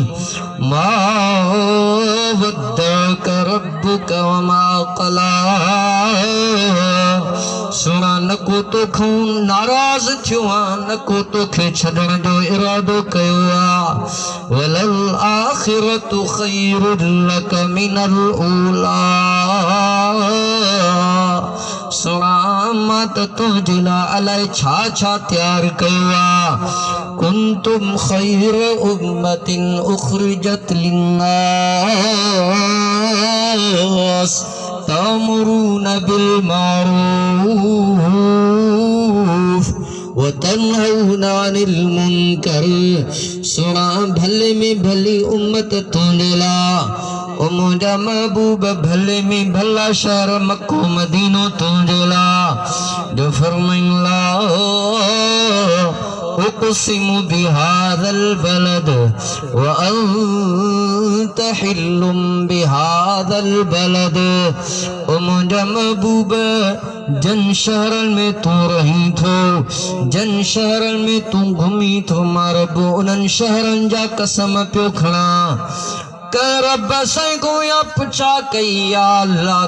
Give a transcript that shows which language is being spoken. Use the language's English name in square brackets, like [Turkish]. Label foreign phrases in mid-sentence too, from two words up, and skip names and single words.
[Arabic] ودعك ربك وما قلى [Sindhi] सुणा न को तोखां नाराज़ थियो आहे न को तोखे छॾण जो इरादो कयो आहे [Arabic] وللآخرة خير لك من الأولى [Sindhi] सुणा मां त तुंहिंजे लाइ अलाए छा छा तयारु कयो आहे [Arabic] كنتم خير أمة أخرجت للناس تأمرون بالمعروف وتنهون عن المنكر [Sindhi] सुणा भले में भली उम्मत तुंहिंजे लाइ ओ मुंहिंजा महबूब भले में भला शहर मक्को मदीनो तुंहिंजे लाइ जो फरमाईंदा [Arabic] أقسم بهذا البلد وأنت حل بهذا البلد [Sindhi] ओ मुंहिंजा महबूब जन शहरन में तू रही थो जन शहरन में तू घुमी थो मां रब उन्हनि शहरन जा कसम पियो खणा रब साईं को या पुछा कई [Arabic] يا الله